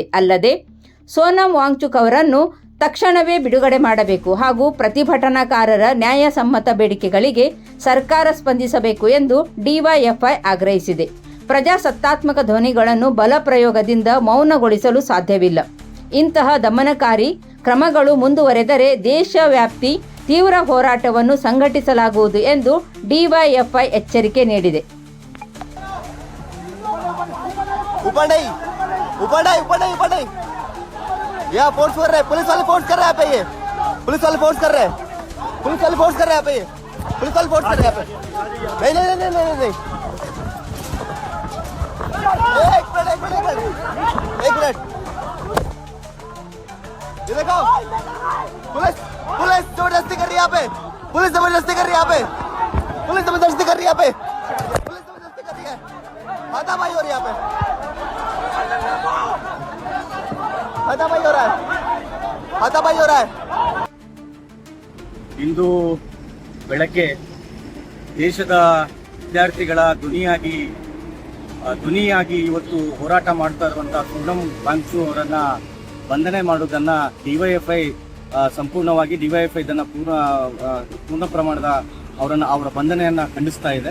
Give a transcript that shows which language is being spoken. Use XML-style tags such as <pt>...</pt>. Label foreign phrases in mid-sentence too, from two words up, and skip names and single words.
<kn>ಅಲ್ಲದೆ ಸೋನಂ ವಾಂಗ್ಚುಕ್ ಅವರನ್ನು ತಕ್ಷಣವೇ ಬಿಡುಗಡೆ ಮಾಡಬೇಕು ಹಾಗೂ ಪ್ರತಿಭಟನಾಕಾರರ ನ್ಯಾಯಸಮ್ಮತ ಬೇಡಿಕೆಗಳಿಗೆ ಸರ್ಕಾರ ಸ್ಪಂದಿಸಬೇಕು ಎಂದು ಡಿವೈಎಫ್ಐ ಆಗ್ರಹಿಸಿದೆ. ಪ್ರಜಾಸತ್ತಾತ್ಮಕ ಧ್ವನಿಗಳನ್ನು ಬಲಪ್ರಯೋಗದಿಂದ ಮೌನಗೊಳಿಸಲು ಸಾಧ್ಯವಿಲ್ಲ. ಇಂತಹ ದಮನಕಾರಿ ಕ್ರಮಗಳು ಮುಂದುವರೆದರೆ ದೇಶವ್ಯಾಪಿ ತೀವ್ರ ಹೋರಾಟವನ್ನು ಸಂಘಟಿಸಲಾಗುವುದು ಎಂದು ಡಿವೈಎಫ್ಐ ಎಚ್ಚರಿಕೆ ನೀಡಿದೆ.</kn> <hi>यहाँ फोर्स कर रहे हैं, पुलिस वाले फोर्स कर रहे हैं यहाँ पे, ये पुलिस वाले फोर्स कर रहे हैं, पुलिस वाले फोर्स कर रहे हैं यहाँ पे, ये पुलिस वाले फोर्स कर रहे हैं यहाँ पे। नहीं नहीं नहीं नहीं नहीं एक मिनट ये देखो, पुलिस पुलिस जबरदस्ती कर रही है यहाँ पे, पुलिस जबरदस्ती कर रही है यहाँ पे, पुलिस जबरदस्ती कर रही है यहाँ पे, पुलिस जबरदस्ती कर रही है, हाथापाई हो रही है यहाँ पे, हाथापाई हो रहा है, हाथापाई हो रहा है।</hi> <kn>ಇಂದು ಬೆಳಗ್ಗೆ ದೇಶದ ವಿದ್ಯಾರ್ಥಿಗಳ ಧ್ವನಿಯಾಗಿ ಇವತ್ತು ಹೋರಾಟ ಮಾಡ್ತಾ ಇರುವಂತಹ ಸೋನಂ ವಾಂಗ್ಚುಕ್ ಅವರನ್ನ ಬಂಧನೆ ಮಾಡುವುದನ್ನ ಡಿವೈಎಫ್ಐ ಸಂಪೂರ್ಣವಾಗಿ ಇದನ್ನ ಪೂರ್ಣ ಪ್ರಮಾಣದ ಅವರ ಬಂಧನೆಯನ್ನ ಖಂಡಿಸ್ತಾ ಇದೆ.</kn>